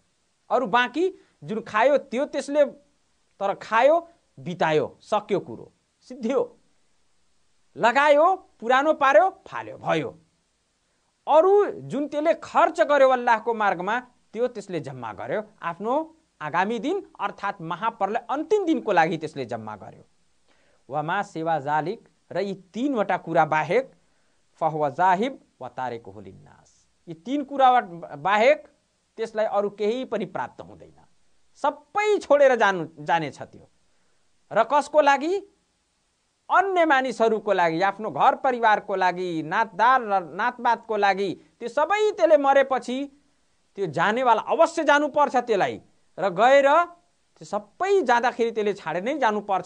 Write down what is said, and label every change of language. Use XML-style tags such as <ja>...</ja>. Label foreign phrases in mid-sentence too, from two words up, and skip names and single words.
<ne>अरू बाँकी जुन खायो त्यो त्यसले तर खायो, बितायो, सक्यो, कुरो सिद्धियो, लगायो, पुरानो पार्यो, फाल्यो, भयो। अरू जुन त्यसले खर्च गर्यो अल्लाहको मार्गमा, त्यो त्यसले जम्मा गर्यो आफ्नो आगामी दिन अर्थात् महाप्रलय अन्तिम दिनको लागि त्यसले जम्मा गर्यो।</ne> <ar>وما سوى ذلك,</ar> <ne>र यी तीनवटा कुरा बाहेक</ne> <ar>فهو ذاهب و تاركه للناس,</ar> <ne>यी तीन कुरा बाहेक त्यसलाई अरू केही पनि प्राप्त हुँदैन, सबै छोडेर जानेछ त्यो। र कसको लागि? अन्य मानिसहरूको लागि, आफ्नो घर परिवारको लागि, नातदार र नातबातको लागि। त्यो सबै त्यसले मरेपछि त्यो जानेवाला अवश्य जानुपर्छ त्यसलाई, र गएर त्यो सबै जाँदाखेरि त्यसले छाडेर नै जानुपर्छ।</ne>